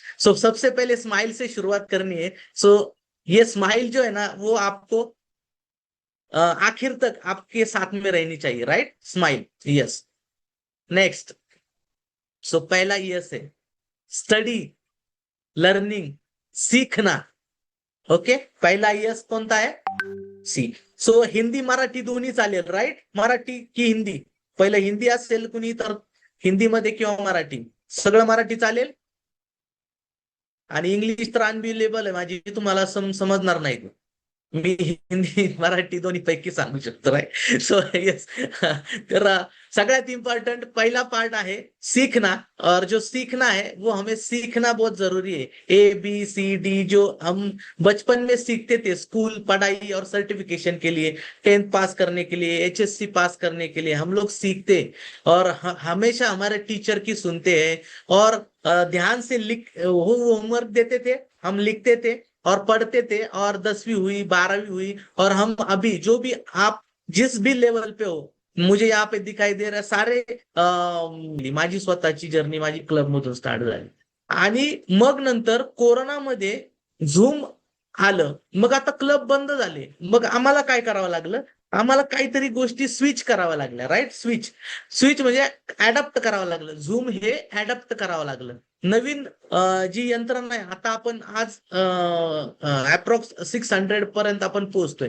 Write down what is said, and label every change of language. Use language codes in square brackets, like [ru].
[hi] सो सबसे पहले स्माइल से शुरुआत करनी है. सो ये स्माइल जो है ना वो आपको आखिर तक आपके साथ में रहनी चाहिए. [en] Right. Smile. Yes. Next. [hi] सो पहला यस है स्टडी, लर्निंग, सीखना. [mr] ओके. पहला यस कोणता आहे? सी. सो हिंदी मराठी दोन्ही चालेल. राईट. मराठी की हिंदी? पहिलं हिंदी असेल कुणी तर हिंदीमध्ये किंवा मराठी, सगळं मराठी चालेल. आणि इंग्लिश तर अनबिलेबल आहे माझी, तुम्हाला समजणार नाही. मी हिंदी मराठी दोन्ही पैकी सांगू शकतो. राईट. So yes. तर सगळ्यात इम्पॉर्टंट पहिला पार्ट [hi] है सीखना. और जो सीखना है वो हमें सीखना बहुत जरूरी है. ABCD जो हम बचपन में सीखते थे स्कूल पढ़ाई और सर्टिफिकेशन के लिए, 10th पास करने के लिए, HSC पास करने के लिए हम लोग सीखते और हमेशा हमारे टीचर की सुनते हैं और ध्यान से वो होमवर्क देते थे, हम लिखते थे और पढ़ते थे. और 10वीं हुई, 12वीं हुई और हम अभी जो भी आप जिस भी लेवल पे हो, मुझे यहाँ पे दिखाई दे रहा सारे [mr] माझी स्वतःची जर्नी माझी क्लब मधून स्टार्ट झाली. आणि मग नंतर कोरोनामध्ये झूम आलं. मग आता क्लब बंद झाले. मग आम्हाला काय करावं लागलं? आम्हाला काहीतरी गोष्टी स्विच कराव्या लागल्या. राईट. स्विच म्हणजे ऍडॅप्ट करावं लागलं. झूम हे ऍडॅप्ट करावं लागलं. नवीन जी यंत्रणा आहे आता आपण आज अप्रॉक्स 600 पर्यंत आपण पोहोचतोय.